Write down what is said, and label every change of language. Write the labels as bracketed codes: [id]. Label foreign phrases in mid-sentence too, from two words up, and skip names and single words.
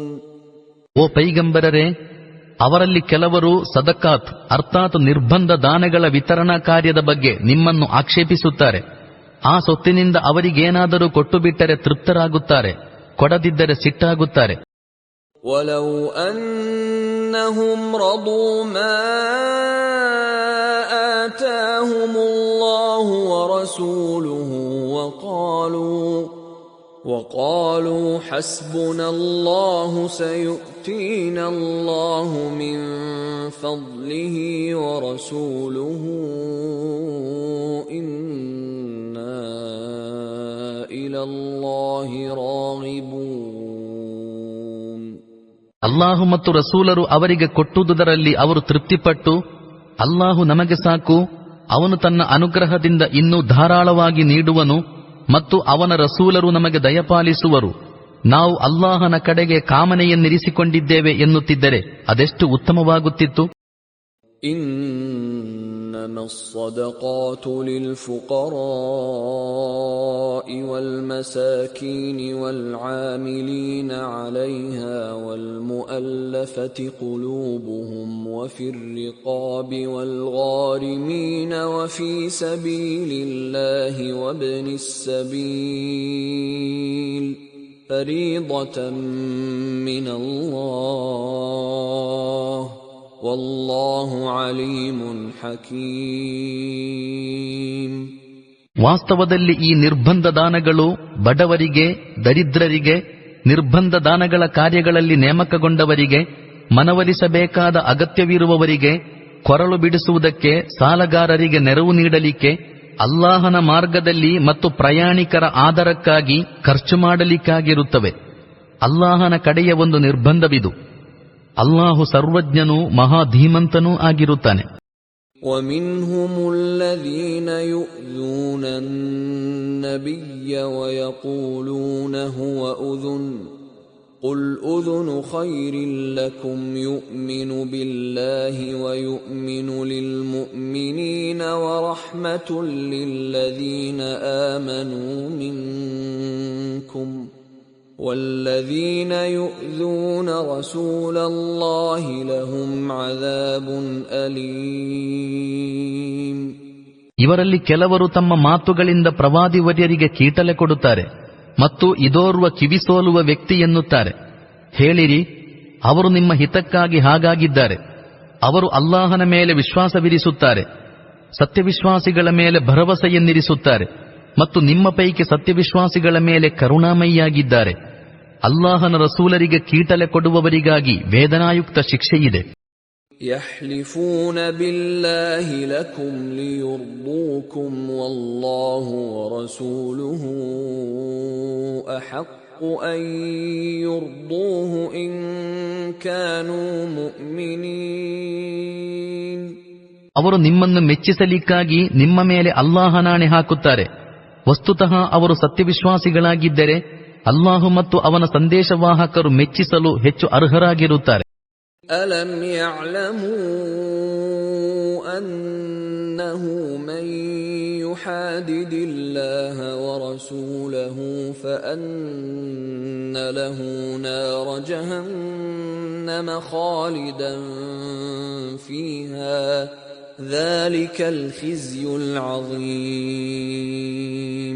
[kn] ಓ ಪೈಗಂಬರರೇ, ಅವರಲ್ಲಿ ಕೆಲವರು ಸದಕಾತ್ ಅರ್ಥಾತ್ ನಿರ್ಬಂಧ ದಾನಗಳ ವಿತರಣಾ ಕಾರ್ಯದ ಬಗ್ಗೆ ನಿಮ್ಮನ್ನು ಆಕ್ಷೇಪಿಸುತ್ತಾರೆ. ಆ ಸೊತ್ತಿನಿಂದ ಅವರಿಗೇನಾದರೂ ಕೊಟ್ಟು ಬಿಟ್ಟರೆ ತೃಪ್ತರಾಗುತ್ತಾರೆ, ಕೊಡದಿದ್ದರೆ ಸಿಟ್ಟಾಗುತ್ತಾರೆ. [ar] ولو أنهم رضوا ما آتاهم الله ورسوله وقالوا حسبنا الله سيؤتينا الله من فضله ورسوله إنا إلى الله راغبون. [kn] ಅಲ್ಲಾಹು ಮತ್ತು ರಸೂಲರು ಅವರಿಗೆ ಕೊಟ್ಟುದರಲ್ಲಿ ಅವರು ತೃಪ್ತಿಪಟ್ಟು, ಅಲ್ಲಾಹು ನಮಗೆ ಸಾಕು, ಅವನು ತನ್ನ ಅನುಗ್ರಹದಿಂದ ಇನ್ನೂ ಧಾರಾಳವಾಗಿ ನೀಡುವನು ಮತ್ತು ಅವನ ರಸೂಲರು ನಮಗೆ ದಯಪಾಲಿಸುವರು. ನಾವು ಅಲ್ಲಾಹನ ಕಡೆಗೆ ಕಾಮನೆಯನ್ನಿರಿಸಿಕೊಂಡಿದ್ದೇವೆ ಎನ್ನುತ್ತಿದ್ದರೆ ಅದೆಷ್ಟು ಉತ್ತಮವಾಗುತ್ತಿತ್ತು. [ar] إنما الصدقات للفقراء والمساكين والعاملين عليها والمؤلفة قلوبهم وفي الرقاب والغارمين وفي سبيل الله وابن السبيل فريضة من الله والله عليم حكيم. [kn] ವಾಸ್ತವದಲ್ಲಿ ಈ ನಿರ್ಬಂಧ ದಾನಗಳು ಬಡವರಿಗೆ, ದರಿದ್ರರಿಗೆ, ನಿರ್ಬಂಧ ದಾನಗಳ ಕಾರ್ಯಗಳಲ್ಲಿ ನೇಮಕಗೊಂಡವರಿಗೆ, ಮನವೊಲಿಸಬೇಕಾದ ಅಗತ್ಯವಿರುವವರಿಗೆ, ಕೊರಳು ಬಿಡಿಸುವುದಕ್ಕೆ, ಸಾಲಗಾರರಿಗೆ ನೆರವು ನೀಡಲಿಕ್ಕೆ, ಅಲ್ಲಾಹನ ಮಾರ್ಗದಲ್ಲಿ ಮತ್ತು ಪ್ರಯಾಣಿಕರ ಆದರಕ್ಕಾಗಿ ಖರ್ಚು ಮಾಡಲಿಕ್ಕಾಗಿರುತ್ತವೆ. ಅಲ್ಲಾಹನ ಕಡೆಯ ಒಂದು ನಿರ್ಬಂಧವಿದು. ಅಲ್ಲಾಹು ಸರ್ವಜ್ಞನೂ ಮಹಾಧೀಮಂತನೂ ಆಗಿರುತ್ತಾನೆ. [ar] وَمِنْهُمُ الَّذِينَ يُؤْذُونَ النَّبِيَّ وَيَقُولُونَ هُوَ أُذُنٌ قُلْ أُذُنُ خَيْرٍ لَكُمْ يُؤْمِنُ بِاللَّهِ وَيُؤْمِنُ لِلْمُؤْمِنِينَ وَرَحْمَةٌ لِلَّذِينَ آمَنُوا مِنكُمْ وَالَّذِينَ يُؤْذُونَ رَسُولَ اللَّهِ لَهُمْ عَذَابٌ أَلِيمٌ. [kn] ಇವರಲ್ಲಿ ಕೆಲವರು ತಮ್ಮ ಮಾತುಗಳಿಂದ ಪ್ರವಾದಿವರ್ಯರಿಗೆ ಕೀಟಲೆ ಕೊಡುತ್ತಾರೆ ಮತ್ತು ಇದೋರ್ವ ಕಿವಿಸೋಲುವ ವ್ಯಕ್ತಿ ಎನ್ನುತ್ತಾರೆ. ಹೇಳಿರಿ, ಅವರು ನಿಮ್ಮ ಹಿತಕ್ಕಾಗಿ ಹಾಗಾಗಿದ್ದಾರೆ. ಅವರು ಅಲ್ಲಾಹನ ಮೇಲೆ ವಿಶ್ವಾಸವಿರಿಸುತ್ತಾರೆ, ಸತ್ಯವಿಶ್ವಾಸಿಗಳ ಮೇಲೆ ಭರವಸೆಯನ್ನಿರಿಸುತ್ತಾರೆ ಮತ್ತು ನಿಮ್ಮ ಪೈಕಿ ಸತ್ಯವಿಶ್ವಾಸಿಗಳ ಮೇಲೆ ಕರುಣಾಮಯಿಯಾಗಿದ್ದಾರೆ. ಅಲ್ಲಾಹನ ರಸೂಲರಿಗೆ ಕೀಟಲೆ ಕೊಡುವವರಿಗಾಗಿ ವೇದನಾಯುಕ್ತ ಶಿಕ್ಷೆಯಿದೆ. [ar] يحلفون بالله لكم ليرضوكم والله ورسوله أحق أن يرضوه إن كانوا مؤمنين. [kn] ಅವರು ನಿಮ್ಮನ್ನು ಮೆಚ್ಚಿಸಲಿಕ್ಕಾಗಿ ನಿಮ್ಮ ಮೇಲೆ ಅಲ್ಲಾಹನಾಣೆ ಹಾಕುತ್ತಾರೆ. ವಸ್ತುತಃ ಅವರು ಸತ್ಯವಿಶ್ವಾಸಿಗಳಾಗಿದ್ದರೆ ಅಲ್ಲಾಹು ಮತ್ತು ಅವನ ಸಂದೇಶವಾಹಕರು ಮೆಚ್ಚಿಸಲು ಹೆಚ್ಚು ಅರ್ಹರಾಗಿರುತ್ತಾರೆ. [ar] ألم يعلموا أنه من يحادد الله ورسوله فأن له نار جهنم خالدا فيها ذلك الخزي العظيم.